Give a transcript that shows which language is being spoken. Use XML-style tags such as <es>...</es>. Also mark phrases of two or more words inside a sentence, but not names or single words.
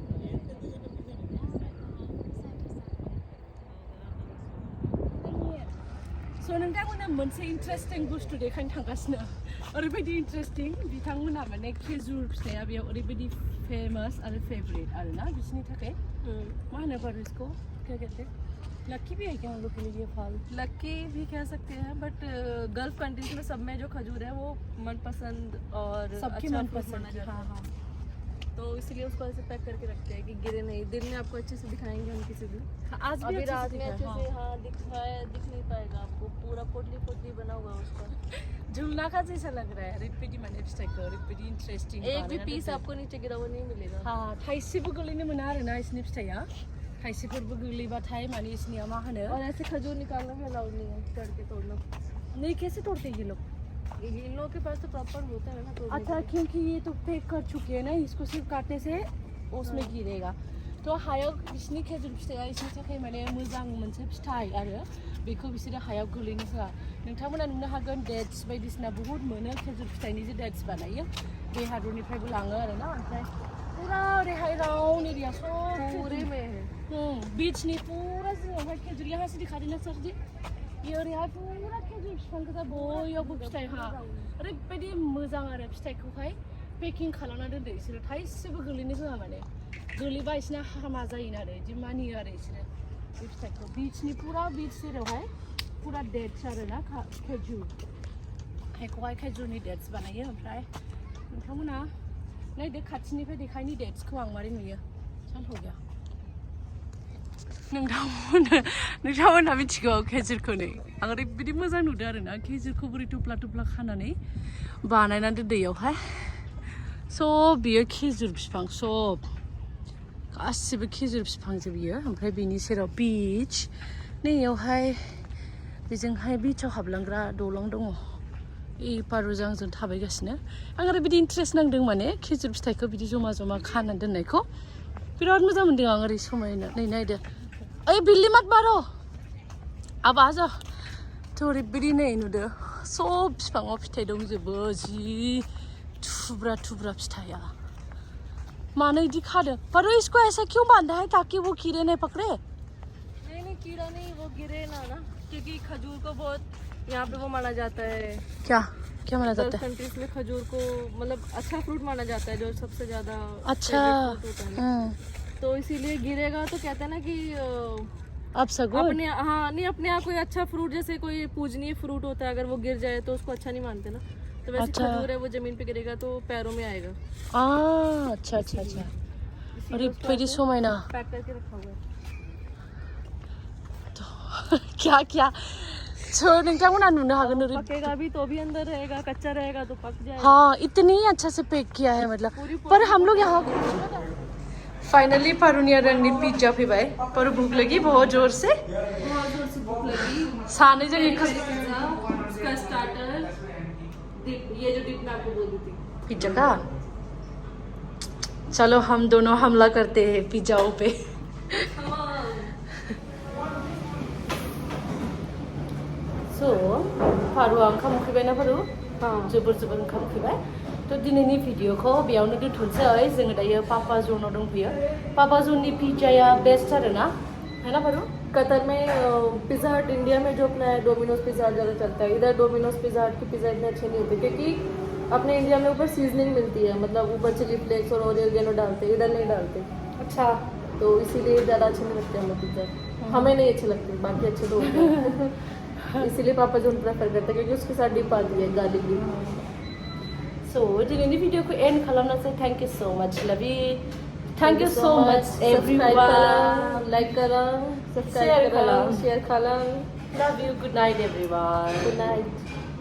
<brx>स' नोंथांमोना मोनसे इन्टारेस्टिं बुस्थु देखायनो थांगासिनो ओरैबायदि इन्टारेस्टिं बिथांमोनहा माने खेजुर फिथाइया बेयाव ओरैबायदि फेमास आरो फेभरेट आरोना बिसोरनि थाखाय मा होनो बारु</brx> <hi>इसको क्या कहते हैं लक्की भी है क्या हम लोग के लिए फल लक्की भी कह सकते हैं बट</hi> <en>Gulf countries</en> <hi>में सब में जो खजूर है वो मनपसंद और सबकी अच्छा मनपसंद माना जाता हाँ है हाँ तो इसलिए उसको ऐसे पैक करके रखते हैं कि गिरे नहीं दिन में आपको अच्छे से दिखाएंगे हम किसी दिन आज भी अभी अच्छे से रात में दिखा है, अच्छे हाँ। से हाँ दिख नहीं पाएगा आपको पूरा पोटली पोटली बना हुआ है उसका झुलना का जैसा लग रहा है</hi> <brx>ओरैबायदि माने फिथाइखौ ओरैबायदि इन्टारेस्टिं</brx> <hi>एक भी पीस आपको नीचे गिरा हुआ नहीं मिलेगा</hi> <brx>हाँ थाइसेबो गोलैनो मोना आरोना इसनि फिथाइया थाइसेफोरबो गोलैबाथाय माने इसनिया मा होनो</brx> <hi>और ऐसे खजूर निकालना भी अलाउड नहीं है चढ़ के तोड़ना नहीं कैसे तोड़ते ये लोग इन लोगों के पास तो प्रॉपर होता है ना तोड़ने अच्छा के लिए। क्योंकि ये तो पैक कर चुके हैं ना इसको सिर्फ काटने से उसमें गिरेगा तो</hi> <brx>हायाव बिसोरनि खेजुर फिथाइया इसनि थाखाय माने मोजां मोनसे फिथाइ आरो बेखौ बिसोरो हायाव गोलैनो होआ नोंथांमोना नुनो हागोन डेट्स बायदिसिना बहुत मोनो खेजुर फिथाइनि जे डेट्स बानायो बे हादरनिफ्रायबो लाङो आरोना ओमफ्राय पुरा ओरैहाय राउन्ड एरिया सब</brx> <hi>पूरे में है</hi> <brx>बीचनि पुरा जिङावहाय खेजुर</brx> <hi>यहाँ से दिखा देना सर जी ये</hi> <brx>ओरैहाय पुरा खेजुर बिफां गोजा बययावबो फिथाइ हा ओरैबायदि मोजां आरो फिथाइखौहाय पेकिं खालामना दोनदो बिसोरो थाइसेबो गोलैनो होआ माने गोलैबा बिसोरना हामा जायोना आरो बिदि मानियो आरो बिसोरो बे फिथाइखौ बीचनि पुरा बीच सेरावहाय पुरा डेट्स आरोना खेजुर बेखौहाय खेजुरनि डेट्स बानायो ओमफ्राय नोंथांमोना नायदो खाथिनिफ्राय देखायनि डेट्सखौ आं मारै नुयो</brx> <hi>चल हो गया</hi> <brx>नोंथांमोनहा मिथिगौ खेजुरखौ नै आं ओरैबायदि मोजां नुदों आरोना खेजुरखौ बोरै थुब्ला थुब्ला खानानै बानायनानै दोन दैयावहाय सब बियो खेजुर बिफां सब गासिबो खेजुर बिफांजोब बियो ओमफ्राय बिनि सेराव बीच नैयावहाय बेजोंहाय बीचाव हाबलांग्रा दलं दङ इ पारुजों आंजों थाबायगासिनो आं ओरैबायदि इन्ट्रेस्ट नांदों माने खेजुर फिथाइखौ बिदि जमा जमा खानानै दोननायखौ बिराद मोजां मोनदों आं ओरै समायना नै नायदो</brx> <hi>ओइ बिल्ली मत मारो अब आ जा</hi> <brx>थ' ओरैबायदि नै नुदो सब बिफाङाव फिथाइ दंजोबो जि थुब्रा थुब्रा फिथाइया मानो इदि खादों</brx> <hi>पर इसको ऐसा क्यों बांधा है ताकि वो कीड़े नहीं पकड़े नहीं कीड़ा नहीं, वो गिरे ना क्योंकि खजूर को बहुत यहाँ पे वो माना जाता है। क्या क्या माना जाता है कंट्रीज में खजूर को मतलब अच्छा फ्रूट माना जाता है, जो सबसे ज्यादा अच्छा तो इसीलिए गिरेगा तो कहते हैं ना कि अब सगो अपने हाँ नहीं अपने यहाँ कोई अच्छा फ्रूट जैसे कोई पूजनीय फ्रूट होता है, अगर वो गिर जाए तो उसको अच्छा नहीं मानते ना, तो वैसे अच्छा। खजूर है वो जमीन पे गिरेगा तो पैरों में आएगा। अच्छा अच्छा अच्छा</hi> <brx>ओरैबायदि समायना</brx> <hi>पैक करके रखा हुआ है। क्या क्या</hi> <brx>नोंथांमोना नुनो हागोन</brx> <hi>पकेगा भी तो भी अंदर रहेगा, कच्चा रहेगा तो पक जाएगा। हाँ इतनी अच्छा से पैक किया है मतलब पर हम लोग यहाँ फाइनली</hi> <brx>पारुनिया रंगनी पिज्जा फैबाय</brx> <hi>पर भूख लगी बहुत जोर से बहुत जोर से भूख लगी। साने जगह उसका</hi> <en>starter dip,</en> <hi>ये जो डिप मैं आपको बोल दी थी पिज्जा का चलो हम दोनों हमला करते हैं पिज्जाओं पे</hi> <brx>सो फारु ओंखाम उखैबायना फारु जोबोर जोबोर ओंखाम उखैबाय थ' दिनैनि भिडिअखौ बेयावनो दोनथ'नोसै जोङो दायो पापा ज'नाव दंफैयो पापा ज'ननि पिज्जाया बेस्ट आरोना</brx> <hi>है ना</hi> <brx>फारु</brx> <hi>कतर में पिज़्ज़ा हट इंडिया में जो अपना है डोमिनोज पिज़्ज़ा हट ज़्यादा चलता है, इधर डोमिनोज पिज़्ज़ा हट की पिज़्ज़ा इतने अच्छे नहीं होते क्योंकि अपने इंडिया में ऊपर सीजनिंग मिलती है, मतलब ऊपर</hi> <en>chili flakes</en> <hi>और ऑरिगेनो डालते हैं, इधर नहीं डालते। अच्छा तो इसीलिए ज़्यादा अच्छे नहीं लगते हमें पिज़्ज़ा, हमें नहीं अच्छे लगते, बाकी अच्छे तो होते हैं। इसीलिए पापा जो प्रेफर करते हैं क्योंकि उसके साथ डिप आती है</hi> <en>garlic dip.</en> <brx>सो दिनैनि भिडिअखौ एन्ड खालामनोसै</brx> <en>thank you so much love you thank you so much everyone</en> <hi>लाइक करा, सब्सक्राइब करा, शेयर करा।</hi> <en>love you good night everyone good night.</en>